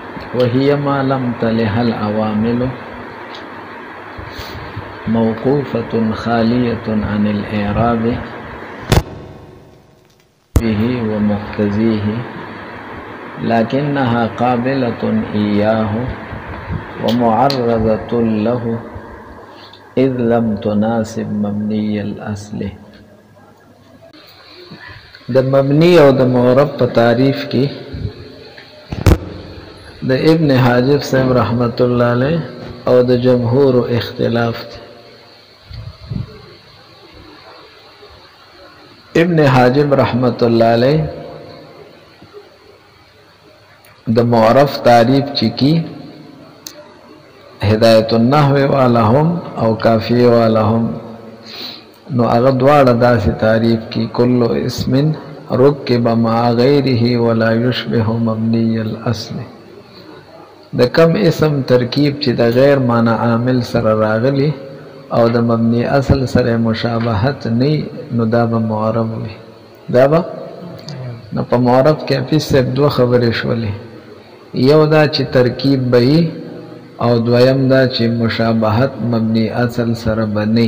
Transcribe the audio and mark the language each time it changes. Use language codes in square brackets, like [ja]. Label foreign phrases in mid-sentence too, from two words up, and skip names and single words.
[ar] وهي ما لم تلها العوامل موقوفة خالية عن الإعراب به ومقتزيه لكنها قابلة إياه ومعرضة له إذ لم تناسب مبني الأصل. [ps] د مبنی او د معرب په تعریف کې د ابن حاجب صاحب [ar] رحمت الله علیه [ps] او د جمهور اختلاف دی. ابن حاجب [ar] رحمت الله علیه [ps] د معرف تعریف چې کی هدایت النحو والهم او کافیه والهم نو هغه دواړه داسې تعریف کی [ar] کل اسم رکب مع غیره ولا یشبه مبنی الاصل. [ps] د کم اسم ترکیب چې د غیر معنی عامل سره راغلی او د مبنی اصل سره مشابهت نه نو دا به معرب وي. دا به نو په معرب کې حفیظ صاحب دوه خبرې شولې، یو دا چې ترکیب به او دویم دا چې مشابهت مبنی اصل سره به نه.